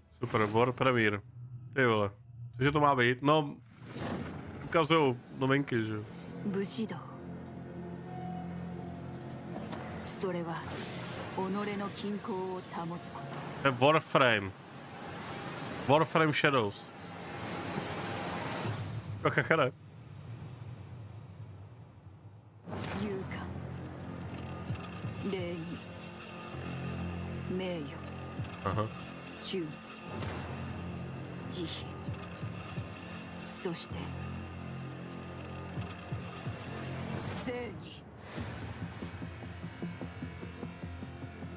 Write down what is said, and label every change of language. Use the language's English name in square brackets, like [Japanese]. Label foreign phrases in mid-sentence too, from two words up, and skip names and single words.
[English] Super, world premiere. [Czech] Ty vole, cože to má být? No, ukazujou novinky, že? [Japanese] Bushido. それは己の均衡を保つこと。 [English] Warframe. Warframe Shadows. [Japanese] Kakakare. 勇敢、礼儀、名誉、忠、慈悲、そして正義。